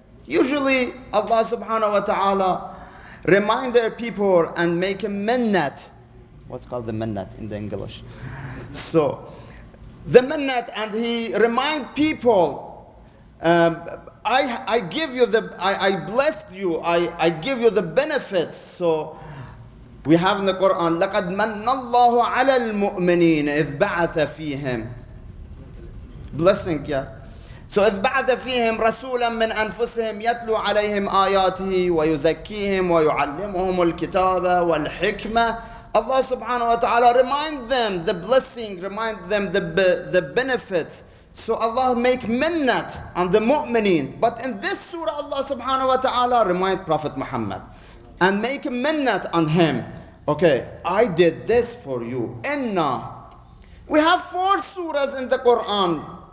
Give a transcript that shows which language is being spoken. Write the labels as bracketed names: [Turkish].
[English] Usually, Allah subhanahu wa ta'ala remind their people and make a minnat. What's called the minnat in the English? So, the minnat, and he remind people, I give you I blessed you, I give you the benefits. So, we have in the Quran, [Arabic] لَقَدْ مَنَّ اللَّهُ عَلَى الْمُؤْمِنِينَ إِذْ بَعَثَ فِيهِمْ. [English] Blessing, yeah. [Arabic] So إذ بعث فيهم رسولا من أنفسهم يتلو عليهم آياته ويزكيهم ويعلمهم الكتاب والحكمة. [English] Allah subhanahu wa ta'ala remind them the blessing, remind them the benefits. So Allah make minnat on the mu'mineen. But in this surah, Allah subhanahu wa ta'ala remind Prophet Muhammad and make a minnat on him. Okay, I did this for you. Inna. We have 4 surahs in the Quran.